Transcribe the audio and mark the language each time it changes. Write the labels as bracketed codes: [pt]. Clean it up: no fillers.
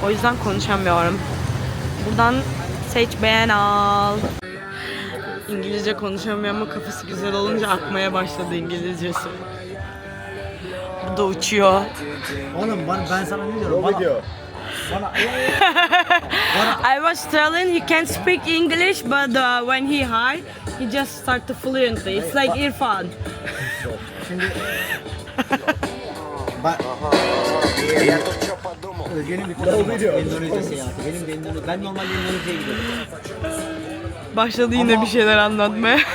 [tr] O yüzden konuşamıyorum. Buradan seç, beğen, al. İngilizce konuşamıyor ama kafası güzel olunca akmaya başladı İngilizcesi. Burada uçuyor. Oğlum ben sana ne diyorum? Bana [en] I was telling he can speak English, but when he hide, he just start to fluently. It's like İrfan. [tr] şimdi Özge'nin bir planı var. Endonezya seyahati. Ben normalde Endonezya'ya gidiyorum. Başladı yine bir şeyler anlatmaya.